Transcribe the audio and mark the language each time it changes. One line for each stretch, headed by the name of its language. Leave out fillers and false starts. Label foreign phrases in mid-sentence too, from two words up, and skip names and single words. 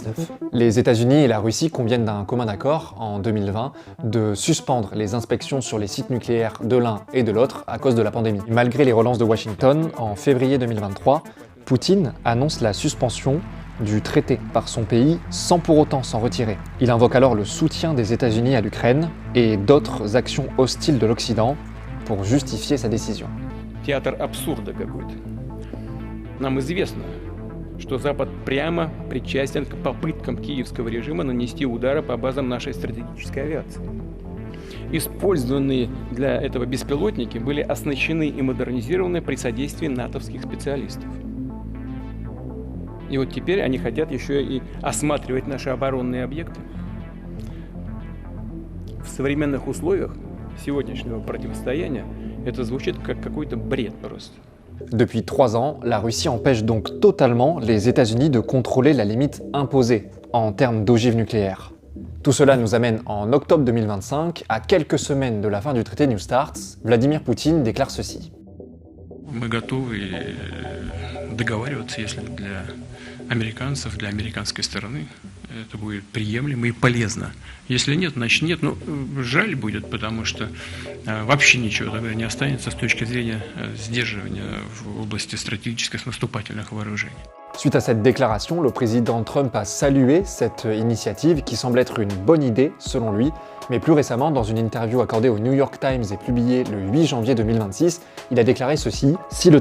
French: Les États-Unis et la Russie conviennent d'un commun accord, en 2020, de suspendre les inspections sur les sites nucléaires de l'un et de l'autre à cause de la pandémie. Malgré les relances de Washington, en février 2023, Poutine annonce la suspension du traité par son pays sans pour autant s'en retirer. Il invoque alors le soutien des États-Unis à l'Ukraine et d'autres actions hostiles de l'Occident pour justifier sa décision.
Russian: Театр абсурда какой-то. Нам известно, что Запад прямо причастен к попыткам киевского режима нанести удары по базам нашей стратегической авиации. Использованные для этого беспилотники были оснащены и модернизированы при содействии натовских специалистов. И вот теперь они хотят еще и осматривать наши оборонные объекты. В современных условиях сегодняшнего противостояния это звучит как какой-то бред просто.
French: Depuis 3 ans, la Russie empêche donc totalement les États-Unis de contrôler la limite imposée en termes d'ogives nucléaires. Tout cela nous amène en octobre 2025, à quelques semaines de la fin du traité New START, Vladimir Poutine déclare ceci.
Russian: Мы готовы договариваться, если для американцев, для американской стороны это будет приемлемо и полезно. Если нет, значит нет. Ну, жаль будет, потому что вообще ничего тогда не останется с точки зрения сдерживания в области стратегических наступательных вооружений.
French: Suite à cette déclaration, le président Trump a salué cette initiative qui semble être une bonne idée selon lui, mais plus récemment, dans une interview accordée au New York Times et publiée le 8 janvier 2026, il a déclaré ceci: « Si le